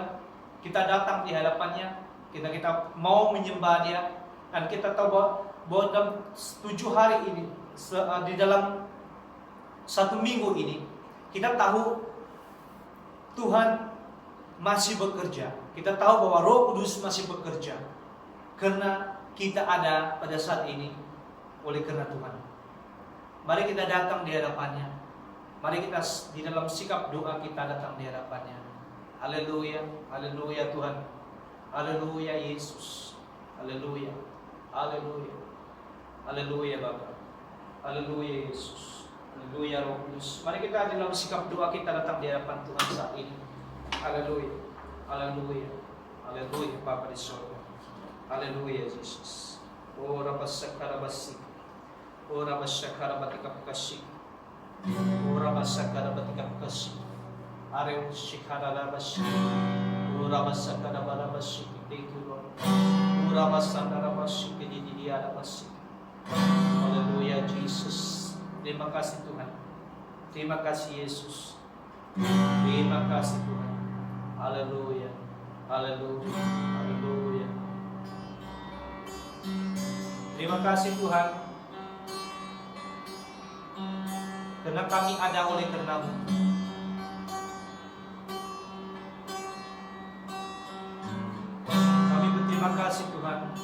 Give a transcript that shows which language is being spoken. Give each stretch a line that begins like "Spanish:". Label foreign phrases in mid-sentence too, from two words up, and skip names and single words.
Indonesian: Kita datang di hadapannya, kita mau menyembah Dia, dan kita tahu bahwa dalam 7 hari ini, di dalam 1 minggu ini, kita tahu Tuhan masih bekerja. Kita tahu bahwa Roh Kudus masih bekerja, karena kita ada pada saat ini oleh karena Tuhan. Mari kita datang di hadapannya. Mari kita di dalam sikap doa kita datang di hadapannya. Haleluya, haleluya Tuhan. Haleluya Yesus. Haleluya. Haleluya. Haleluya Bapa. Haleluya Yesus. Haleluya Roh Kudus. Mari kita dalam sikap doa kita datang di hadapan Tuhan saat ini. Haleluya. Haleluya. Haleluya Bapa di surga. Haleluya Yesus. Oh Rabasakara Basik. Oh Rabasakara Batika Kasih. Oh Rabasakara Batika Kasih. Areu Shikara Rabasik. Oh Rabasakara Barabasik.
English: Thank you Lord. Oh Rabasakara Basik. Di Rabasik.
Indonesian: Haleluya Jesus. Terima kasih Tuhan. Terima kasih Yesus. Terima kasih Tuhan. Haleluya. Haleluya. Haleluya. Terima kasih Tuhan, karena kami ada oleh karena-Mu. Kami berterima kasih Tuhan.